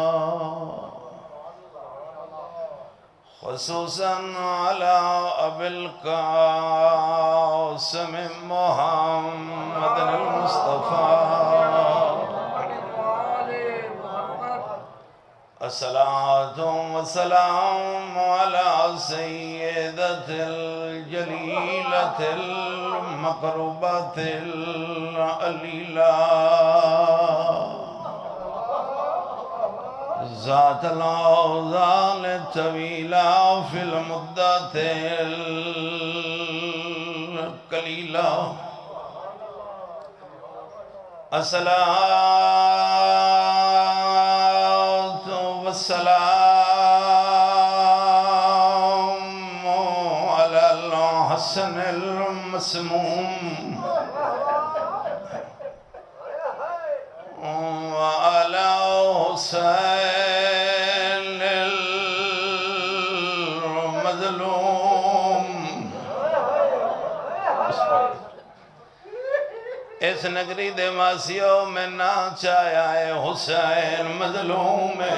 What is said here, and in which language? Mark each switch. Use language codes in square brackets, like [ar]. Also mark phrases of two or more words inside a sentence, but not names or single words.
[ar] خصوصاً علی ابی القاسم محمد المصطفیٰ، الصلاة والسلام علی سیدۃ الجلیلۃ المقربۃ العلیلہ، ذات الاوزان الطویلہ فی المدت القلیلہ، الصلاة والسلام علی الحسن المسموم وعلى حسین المظلوم۔ [pa] اس نگری دے ماسیوں میں ناچایا ہے حسین مظلوم ہے۔